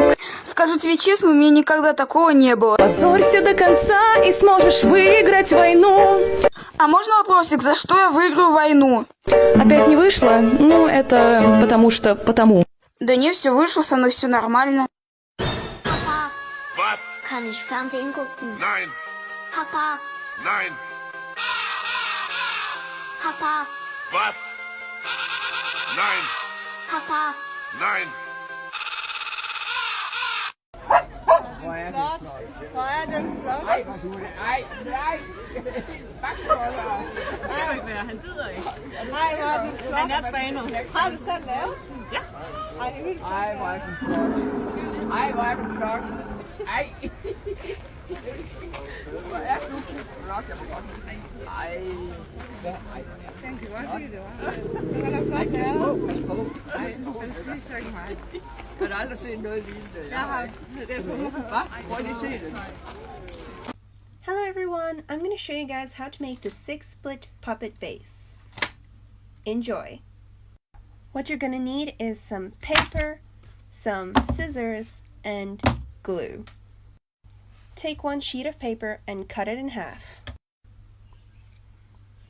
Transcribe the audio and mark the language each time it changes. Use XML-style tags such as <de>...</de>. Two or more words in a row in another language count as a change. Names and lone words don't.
<ru>Скажу тебе честно, у меня никогда такого не было. Позорься до конца и сможешь выиграть войну. А можно вопросик, за что я выиграю войну? Опять не вышло? Ну, это потому. Да не, все вышло, со мной все нормально.</ru> <de>Papa, Was? kann ich Fernsehen gucken? Nein. Papa, Nein. Papa, Was? Nein. Papa. Nein.</de> <da>Hvor er den flot? Ej, hvor du det. Ej, nej. Bakboller. Skal du ikke være, han gider ikke. Ej, hvor er den flot. Han er trænet. Har du selv lavet? Ja. Ej, det er vildt. Ej, hvor er den flot. Ej, hvor er den flot. Ej. Hvor er du flot, jeg må godt lide. Ej. Den kan godt lide det, hva'? Den er flot lavet. Pas på. Ej, den spiser ikke mig. Jeg har aldrig set noget lignende. Jeg har. Hvad? Prøv lige at se det.</da> <en>Hello everyone, I'm going to show you guys how to make the 6-split puppet vase. Enjoy! What you're going to need is some paper, some scissors, and glue. Take one sheet of paper and cut it in half.</en>